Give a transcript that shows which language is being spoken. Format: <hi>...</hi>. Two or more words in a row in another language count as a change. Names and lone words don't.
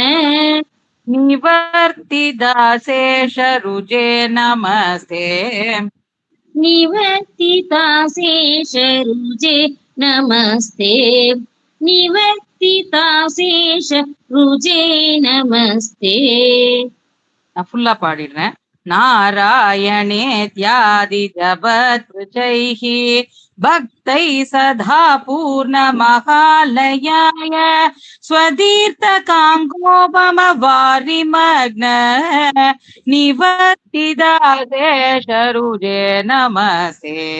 <sa>निवर्तिदाशेषरुजे नमस्ते निवर्तिताशेषरुजे नमस्ते निवर्तिताशेषरुजे नमस्ते.</sa> <ta>நான் ஃபுல்லா பாடிடுறேன்.</ta> <sa>नारायणेत्यादि जपत्पुरुषैः भक्तैः सदा पूर्णमहालयाय स्वतीर्थकाङ्कोपमवारिमग्न निवर्तिदाशेषरुजे नमस्ते.</sa>